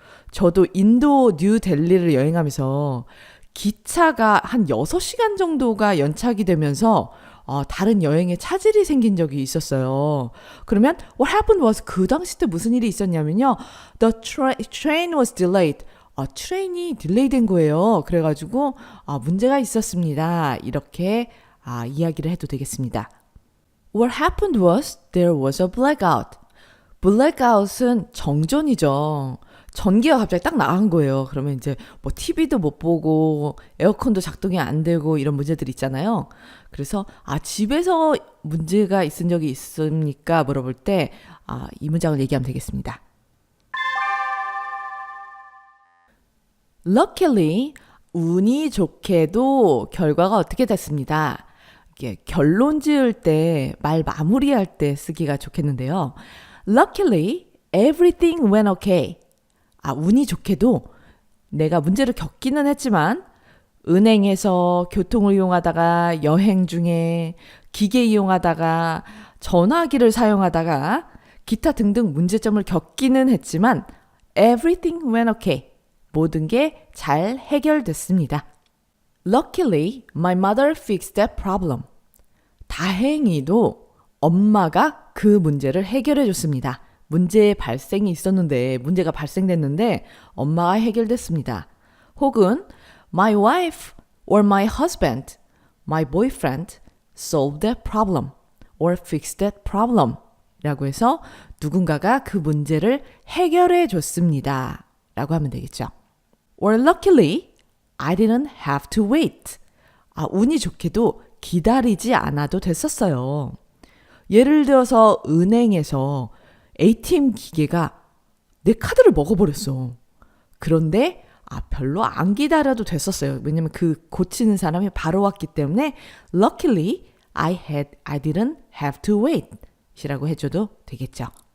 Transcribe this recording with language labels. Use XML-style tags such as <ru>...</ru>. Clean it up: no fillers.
<ko>저도 인도 뉴델리를 여행하면서 기차가 한 6시간 정도가 연착이 되면서 다른 여행에 차질이 생긴 적이 있었어요. 그러면</ko> <en>what happened was</en> <ko>그 당시 때 무슨 일이 있었냐면요.</ko> <en>The train was delayed.</en> <ko>트레인이 딜레이 된 거예요. 그래가지고 문제가 있었습니다. 이렇게 이야기를 해도 되겠습니다.</ko> <en>What happened was there was a blackout.</en> <ko>blackout은 정전이죠. 전기가 갑자기 딱 나간 거예요. 그러면 이제 뭐 TV도 못 보고 에어컨도 작동이 안 되고 이런 문제들이 있잖아요. 그래서 집에서 문제가 있은 적이 있습니까? 물어볼 때 이 문장을 얘기하면 되겠습니다.</ko> <en>Luckily,</en> <ko>운이 좋게도 결과가 어떻게 됐습니다. 이게 결론 지을 때, 말 마무리할 때 쓰기가 좋겠는데요.</ko> <en>Luckily, everything went okay.</en> <ko>운이 좋게도 내가 문제를 겪기는 했지만 은행에서 교통을 이용하다가 여행 중에 기계 이용하다가 전화기를 사용하다가 기타 등등 문제점을 겪기는 했지만</ko> <en>everything went okay.</en> <ko>모든 게 잘 해결됐습니다.</ko> <en>Luckily, my mother fixed that problem.</en> <ko>다행히도 엄마가 그 문제를 해결해 줬습니다. 문제의 발생이 있었는데, 문제가 발생됐는데 엄마가 해결됐습니다.</ko> <en>혹은 my wife or my husband, my boyfriend solved that problem or fixed that problem</en> <ko>라고 해서 누군가가 그 문제를 해결해 줬습니다. 라고 하면 되겠죠.</ko> <en>Or luckily, I didn't have to wait.</en> <ko>운이 좋게도 기다리지 않아도 됐었어요. 예를 들어서 은행에서 ATM 기계가 내 카드를 먹어버렸어. 그런데 별로 안 기다려도 됐었어요. 왜냐면 그 고치는 사람이 바로 왔기 때문에</ko> <en>luckily, I didn't have to wait.</en> <ko>이라고 해줘도 되겠죠.</ko>